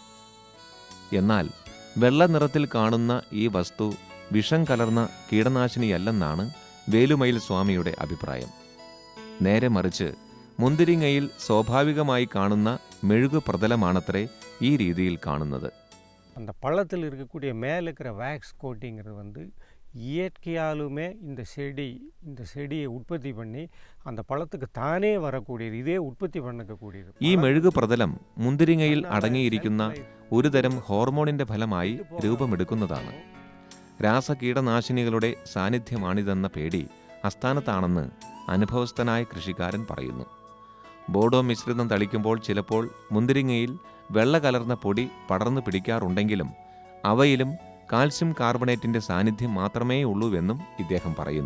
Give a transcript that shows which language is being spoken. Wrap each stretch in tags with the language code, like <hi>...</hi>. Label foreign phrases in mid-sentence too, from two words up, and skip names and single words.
<ml>എന്നാൽ വെള്ള നിറത്തിൽ കാണുന്ന ഈ വസ്തു വിഷം കലർന്ന കീടനാശിനിയല്ലെന്നാണ് വേലുമയിൽ സ്വാമിയുടെ അഭിപ്രായം. നേരെ മറിച്ച് മുന്തിരിങ്ങയിൽ സ്വാഭാവികമായി കാണുന്ന മെഴുകു പ്രതലമാണത്രേ ഈ രീതിയിൽ കാണുന്നത്.</ml> <ta>அந்த பழத்தில் இருக்கக்கூடிய மேலே இருக்கிற</ta> <en>wax coatingngirathu</en> <ta>வந்து இயற்கையாலுமே இந்த செடியை உற்பத்தி பண்ணி அந்த பழத்துக்கு தானே வரக்கூடியது, இதே உற்பத்தி பண்ணக்கூடியது.</ta> <ml>ഈ മെഴുകു പ്രതലം മുന്തിരിങ്ങയിൽ അടങ്ങിയിരിക്കുന്ന ഒരുതരം ഹോർമോണിന്റെ ഫലമായി രൂപമെടുക്കുന്നതാണ്. രാസകീടനാശിനികളുടെ സാന്നിധ്യമാണിതെന്ന പേടി അസ്ഥാനത്താണെന്ന് അനുഭവസ്ഥനായ കൃഷിക്കാരൻ പറയുന്നു. ബോഡോ മിശ്രിതം തളിക്കുമ്പോൾ ചിലപ്പോൾ മുന്തിരിങ്ങയിൽ വെള്ള കലർന്ന പൊടി പടർന്നു പിടിക്കാറുണ്ടെങ്കിലും അവയിലും കാൽസ്യം കാർബണേറ്റിന്റെ സാന്നിധ്യം മാത്രമേ ഉള്ളൂവെന്നും ഇദ്ദേഹം പറയുന്നു.</ml>